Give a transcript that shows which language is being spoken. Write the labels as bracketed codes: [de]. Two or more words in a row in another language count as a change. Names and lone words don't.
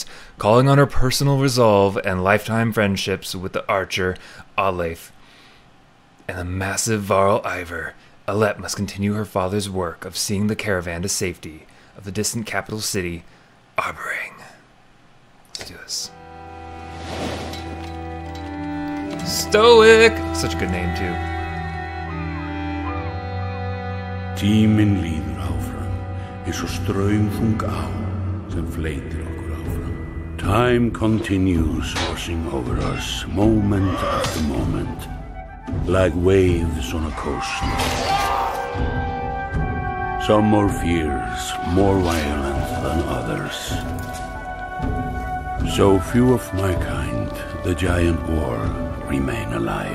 [en] Calling on her personal resolve and lifetime friendships with the archer Aleif and the massive Varl Iver, Alette must continue her father's work of seeing the caravan to safety of the distant capital city, Arbering. Let's do this. Stoic! Such a good name, too. [is] Tíminn líður áfram, eins og straumþung á sem fleytir okkur áfram. [en] Time continues washing over us, moment after moment, like waves on a coast. Some more fierce, more violent than others. So few of my kind, the giant war, remain alive.